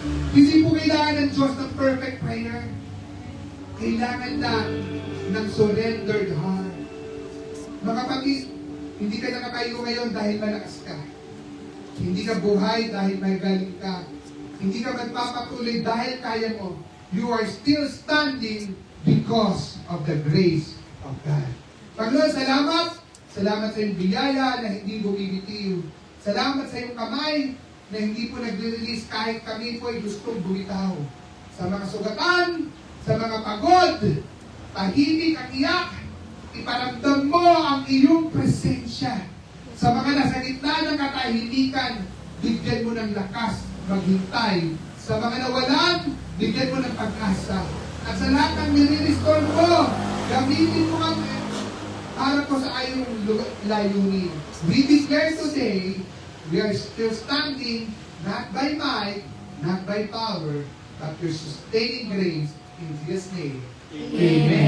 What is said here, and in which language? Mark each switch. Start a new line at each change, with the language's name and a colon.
Filipino: Hindi po kailangan ng Diyos ng perfect prayer. Kailangan lang ng surrendered heart. Mga kapatid, hindi ka nakatayo ngayon dahil malakas ka. Hindi ka buhay dahil may galing ka. Hindi ka magpapatuloy dahil kaya mo.
English: You are still standing because of the grace of God.
Filipino: Panginoon, salamat. Salamat sa iyong biyaya na hindi bumibitiw. Salamat sa iyong kamay na hindi po nagre-release kahit kami po ay gustong bumitaw. Sa mga sugatan, Sa mga pagod, tahimik at iyak, iparamdam mo ang iyong presensya. Sa mga nasa gitna ng katahimikan, bigyan mo ng lakas maghintay. Sa mga nawalan, bigyan mo ng pag-asa. At sa lahat ng nire-restore mo, gamitin mo ang para po sa ayong layunin.
English: We declare today, we are still standing not by might, not by power, but your sustaining grace in Jesus' name. Amen.